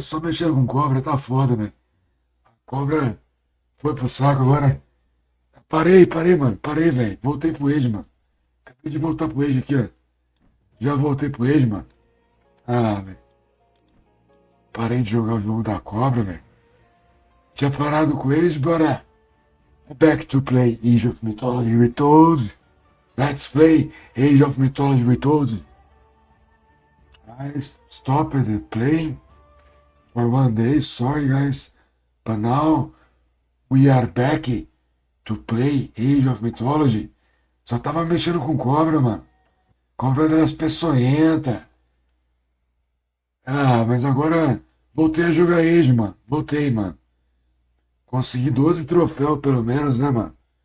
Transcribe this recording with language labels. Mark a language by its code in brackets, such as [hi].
[pt] Só mexendo com cobra, tá foda, velho. Cobra foi pro saco agora. Parei, mano. Parei, velho. Voltei pro Age, mano. Acabei de voltar pro Age aqui, ó. Já voltei pro Age, mano. Ah, velho. Parei de jogar o jogo da cobra, velho. Tinha parado com o Age, bora. [en] Back to play Age of Mythology Retold. Let's play Age of Mythology Retold. I stopped playing for one day, sorry guys. But now we are back to play Age of Mythology. [pt] Só tava mexendo com cobra, mano. Cobra das peçonhentas. Ah, mas agora voltei a jogar Age, mano. Voltei, mano. Consegui 12 troféus pelo menos, né, mano?